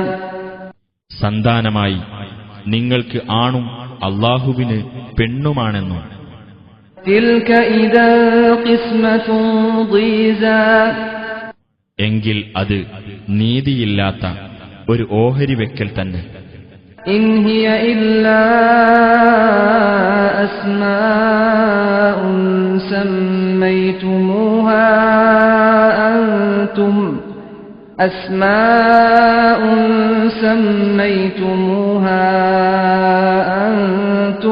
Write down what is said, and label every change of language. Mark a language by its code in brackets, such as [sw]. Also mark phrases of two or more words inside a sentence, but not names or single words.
[ml] സന്താനമായി നിങ്ങൾക്ക് ആണും അല്ലാഹുവിന് പെണ്ണുമാണെന്നും. [ar] تِلْكَ إِذًا قِسْمَةٌ ضِيزَى. [ml] എങ്കിൽ അത് നീതിയില്ലാത്ത ഒരു ഓഹരി വെക്കൽ തന്നെ. [ar] إِنْ هِيَ إِلَّا أَسْمَاءٌ سَمَّيْتُمُوهَا أَنْتُمْ